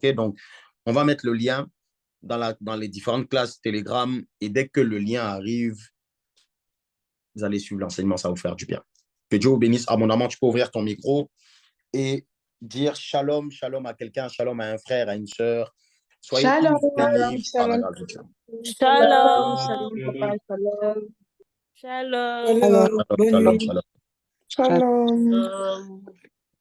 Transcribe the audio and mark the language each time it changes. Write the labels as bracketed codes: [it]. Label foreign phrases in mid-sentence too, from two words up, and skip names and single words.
[fr] Donc, on va mettre le lien dans les différentes classes Telegram. Et dès que le lien arrive, vous allez suivre l'enseignement, ça va vous faire du bien. Que Dieu vous bénisse abondamment. Tu peux ouvrir ton micro et dire shalom, shalom à quelqu'un, shalom à un frère, à une sœur. Soyez tous bénis par la grâce de Dieu. Shalom. Shalom, papa, shalom. Shalom. Shalom. Shalom, shalom. Shalom. Shalom.